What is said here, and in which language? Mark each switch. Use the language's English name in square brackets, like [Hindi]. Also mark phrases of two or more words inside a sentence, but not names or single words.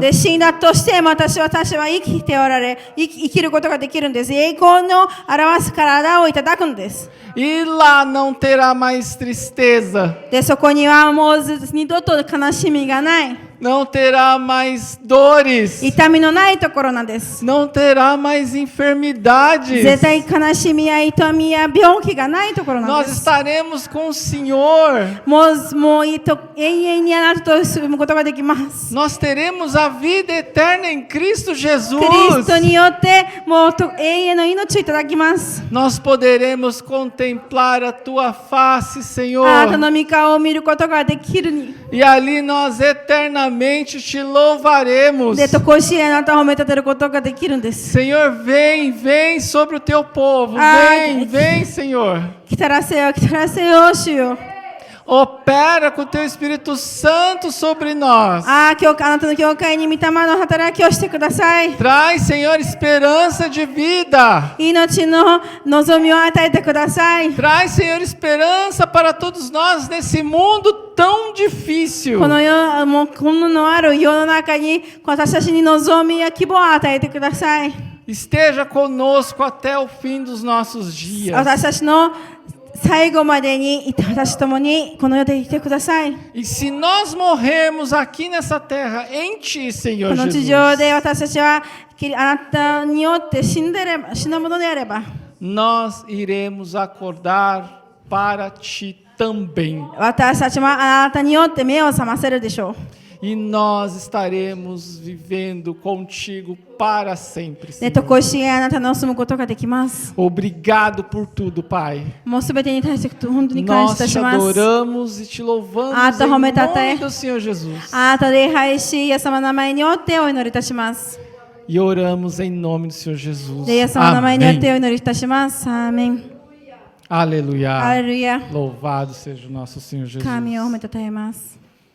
[Japanese] で、死んだとしても私は生きておられ、生きることができるんです。栄光の表す体をいただくんです。 [Portuguese] E lá não terá mais tristeza, [Japanese] で、そこにはもう二度と悲しみがない。 [Portuguese] não terá mais dores, [Japanese] 痛みのないところなんです。 [Portuguese] não terá mais enfermidades. [Japanese] 絶対悲しみや痛みや病気がないところなん [Portuguese] Nós [Japanese] です。 [Portuguese] estaremos com o Senhor. [Japanese] もう永遠にあなたと住むことができます。 [Portuguese] Nós teremos a vida eterna em Cristo [Japanese] クリ [Portuguese] Jesus. [Japanese] ストによってもう永遠の命をいただきます。 [Portuguese] Nós poderemos contemplar a tua face, [Japanese] あなた [Portuguese] Senhor. [Japanese] の御顔を見ることができるに。 [Portuguese] E ali nós eternamente te louvaremos. [Japanese] で、とこしえあなたを褒め立てることができるんです。 [Portuguese] Senhor, vem, vem sobre o teu povo. Ai. Vem, vem, Senhor. [Japanese] 来たらせよ、来たらせよ、主よ。 [Portuguese] Opera com o teu Espírito Santo sobre nós. [Japanese] あなたの教会に御霊の働きをしてください。 [Portuguese] Traz, Senhor, esperança de vida. [Japanese] 命の望みを与えてください。 [Portuguese] Traz, Senhor, esperança para todos nós nesse mundo tão difícil. [Japanese] この世、もうこのある世の中に私たちに望みや希望を与えてください。 [Portuguese] Esteja conosco até o fim dos nossos dias. [Japanese] 私たちの最後までに私と共にこの世でいてください。 [Portuguese] E se nós morrermos aqui nessa terra em Ti, Senhor [Japanese] この地 [Portuguese] Jesus, [Japanese] 上で私たちはあなたによって死んだものであれば、 [Portuguese] nós iremos acordar para Ti também. [Japanese] 私たちはあなたによって目を覚ませるでしょう。 [Portuguese] E nós estaremos vivendo contigo para sempre, [Japanese] で、 [Portuguese] Senhor. [Japanese] とこしえあなたの住むことができます。 [Portuguese] Obrigado por tudo, Pai. [Japanese] もうすべてに対して本当に感謝 [Portuguese] Nós [Japanese] いた [Portuguese] te [Japanese] します。 [Portuguese] adoramos e te louvamos Ah, tá, em Rometate. nome do Senhor Jesus. [Japanese] あなた礼拝し、イエス様の名前によってお祈りいたします。 [Portuguese] E oramos em nome do Senhor Jesus. [Japanese] で、イエス様の名前によって [Portuguese] Amém. [Japanese] お祈りいたします。アーメン。 [Portuguese] Aleluia. [Japanese] ハレルヤ。 [Portuguese] Louvado seja o nosso Senhor Jesus. [Japanese] 神を褒めたたえます。